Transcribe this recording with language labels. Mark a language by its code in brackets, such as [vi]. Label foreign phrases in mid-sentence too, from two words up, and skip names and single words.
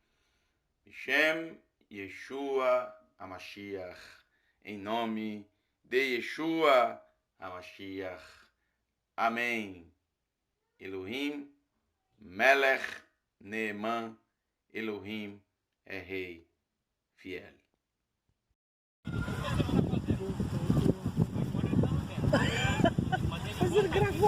[he] שם ישוע המשיח. [pt] Em nome de Yeshua HaMashiach. Amém. [he] אלוהים מלך נאמן, [pt] Elohim é rei fiel. Mas ele gravou.